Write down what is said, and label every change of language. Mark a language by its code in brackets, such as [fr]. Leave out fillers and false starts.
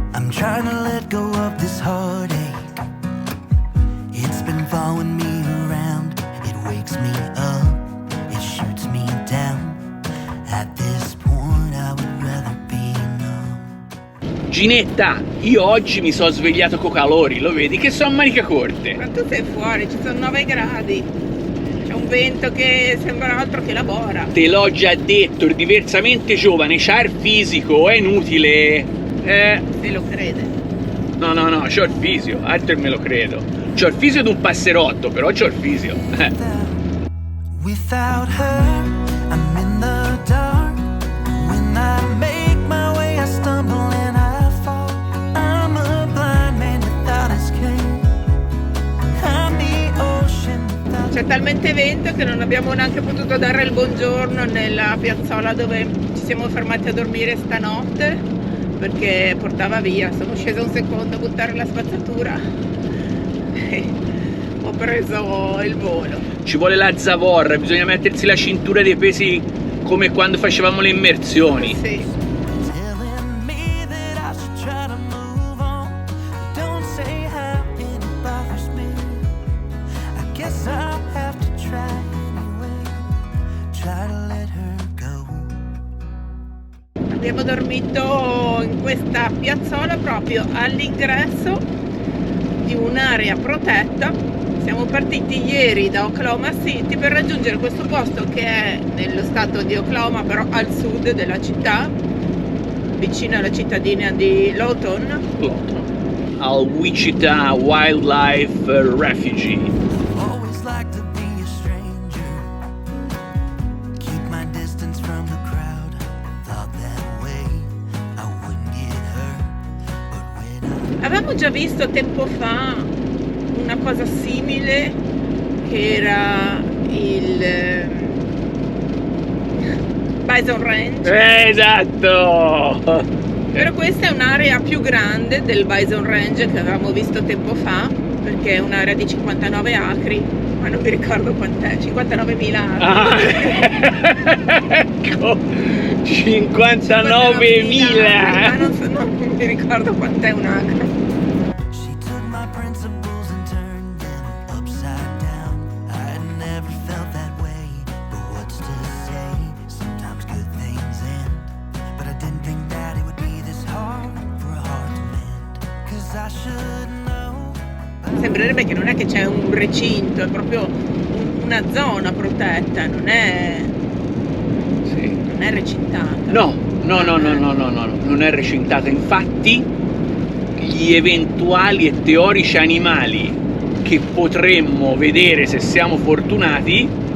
[en] trying to let go of this heartache. It's been following me around. It wakes me up, it shoots me down. At this point I would rather be numb. [it] Ginetta, io oggi mi sono svegliato con calori, lo vedi che sono a maniche corte. Ma tu sei fuori, ci sono 9 gradi. C'è un vento che sembra altro che labora. Te l'ho già detto, diversamente giovane, c'ha il fisico, è inutile. Se lo crede. No, c'ho il fisio, altro me lo credo. C'ho il fisio di un passerotto, però c'ho il fisio. [en] Without her, I'm in the dark. When I make my way, I stumble and I fall. I'm a blind man without escape. I'm the ocean without... [it] C'è talmente vento che non abbiamo neanche potuto dare il buongiorno nella piazzola dove ci siamo fermati a dormire stanotte, perché portava via. Sono scesa un secondo a buttare la spazzatura e ho preso il volo. Ci vuole la zavorra, bisogna mettersi la cintura dei pesi come quando facevamo le immersioni. Sì. [en] Telling me that I should try to move on. Don't say how it bothers me. I guess I'll have to try anyway. Try to let her go. [it] Abbiamo dormito in questa piazzola proprio all'ingresso di un'area protetta. Siamo partiti ieri da Oklahoma City per raggiungere questo posto che è nello stato di Oklahoma, però al sud della città, vicino alla cittadina di Lawton. Al Wichita Wildlife Refuge. [en] Always like to be a stranger. Keep my distance from the crowd. Thought that way I wouldn't get hurt. But when I... [it] Avevamo già visto tempo fa una cosa simile, che era il Bison Range. Esatto! Però questa è un'area più grande del Bison Range che avevamo visto tempo fa, perché è un'area di 59 acri, ma non mi ricordo quant'è, 59.000 acri. Ah, ecco, 59.000! Non mi ricordo quant'è un acre. [en] She took my principles and turned them upside down. I had never felt that way, but what's to say? Sometimes good things end, but I didn't think that it would be this hard for a heart to mend. 'Cause I should know. [it] Sembrerebbe che non è che c'è un recinto, è proprio una zona protetta, non è recintata. No, non è recintata. Infatti, gli eventuali e teorici animali che potremmo vedere se siamo fortunati,